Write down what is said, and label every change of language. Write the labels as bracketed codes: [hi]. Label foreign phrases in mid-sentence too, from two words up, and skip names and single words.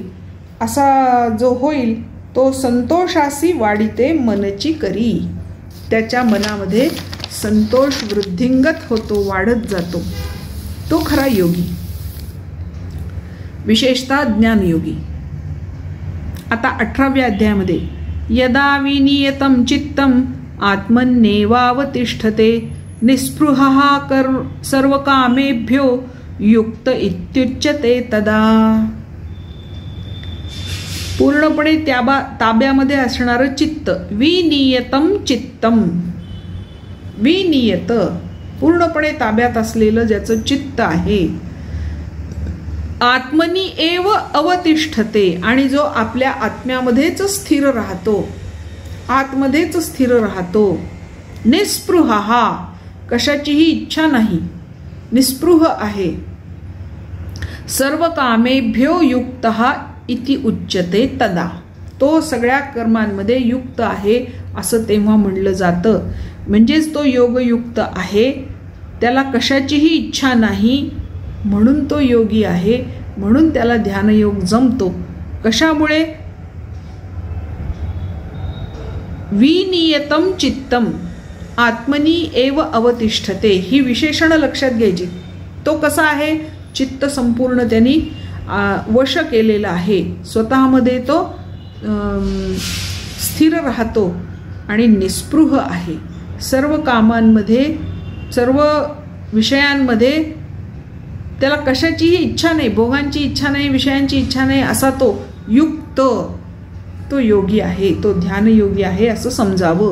[mr] असा जो होईल तो संतोषासी वाढिते मनची करी. त्याच्या मनामध्ये संतोष वृद्धिंगत होतो, वाढत जातो. तो खरा योगी, विशेषतः ज्ञानयोगी. आता 18व्या अध्यायामध्ये [sa] यदा विनियतं चित्तम आत्मन्नेवावतिष्ठते निस्पृहः सर्व कामेभ्यो युक्त इत्युच्यते तदा. [mr] पूर्णपणे ताब्यामध्ये असणारं चित्त, [sa] विनियतम चित्तम, [mr] विनियत पूर्णपणे ताब्यात असलेलं ज्याचं चित्त आहे. [sa] आत्मनी एव अवतिष्ठते [mr] आणि जो आपल्या आत्म्यामध्येच स्थिर राहतो, आतमध्येच स्थिर राहतो. निस्पृहा, कशाचीही इच्छा नाही, निस्पृह आहे. [sa] सर्व कामेभ्यो युक्तः इति उच्यते तदा. [mr] तो सगळ्या कर्मांमध्ये युक्त आहे असं तेव्हा म्हणलं जातं. म्हणजेच तो योगयुक्त आहे, त्याला कशाचीही इच्छा नाही म्हणून तो योगी आहे, म्हणून त्याला ध्यानयोग जमतो. कशामुळे? [sa] विनियतम चित्तम आत्मनी एव अवतिष्ठते, [mr] ही विशेषण लक्षात घ्यायची. तो कसा आहे? चित्त संपूर्ण त्यांनी वश केलेला आहे, स्वतःमध्ये तो स्थिर राहतो आणि निस्पृह आहे. सर्व कामांमध्ये, सर्व विषयांमध्ये त्याला कशाचीही इच्छा नाही, भोगांची इच्छा नाही, विषयांची इच्छा नाही, असा तो युक्त, तो योगी आहे, तो ध्यानयोगी आहे असं समजावं.